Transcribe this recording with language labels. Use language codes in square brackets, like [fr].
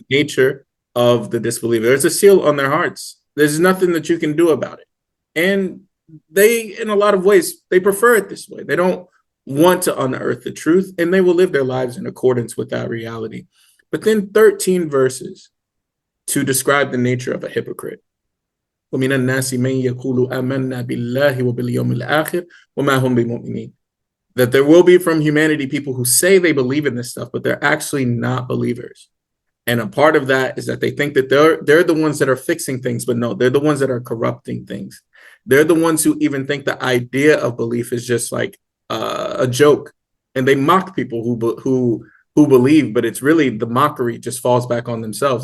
[en] just the nature of the disbeliever. There's a seal on their hearts. There's nothing that you can do about it. And they, in a lot of ways, they prefer it this way. They don't want to unearth the truth, and they will live their lives in accordance with that reality. But then 13 verses to describe the nature of a hypocrite. [ar] ومن الناس من يقول آمنا بالله وباليوم الآخر وما هم بمؤمنين. [en] That there will be from humanity people who say they believe in this stuff, but they're actually not believers. And a part of that is that they think that they're the ones that are fixing things, but no, they're the ones that are corrupting things. They're the ones who even think the idea of belief is just like a joke, and they mock people who believe, but it's really the mockery just falls back on themselves.